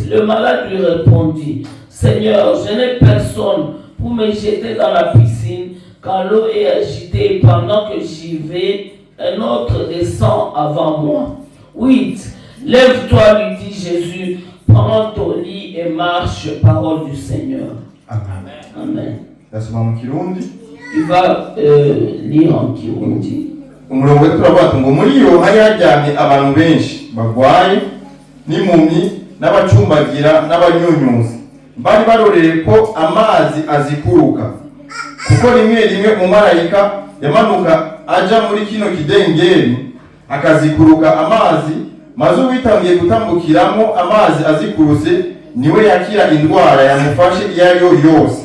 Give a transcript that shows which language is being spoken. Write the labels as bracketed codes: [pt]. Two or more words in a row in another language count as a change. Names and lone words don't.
[fr] Le malade lui répondit, Seigneur, je n'ai personne pour me jeter dans la piscine quand l'eau est agitée, et pendant que j'y vais, un autre descend avant moi. 8. Lève-toi, lui dit Jésus, prends ton lit et marche, parole du Seigneur. Amen. Amen. Tu vas lire en Kirundi. [rn] Umurongo turavuga ngo muri iyo hari hajyanye abantu benshi bagwaye n'impumyi n'abacumbagira n'abanyunyuzi bari baroreye ko amazi azikuruka kuko rimwe rimwe umumarayika yamanuka aja muri kino kidengeri akazikuruka amazi, maze uwitangiye gutambukiramo amazi azikuruse niwe yakira indwara yamufashe iyo ari yo yose.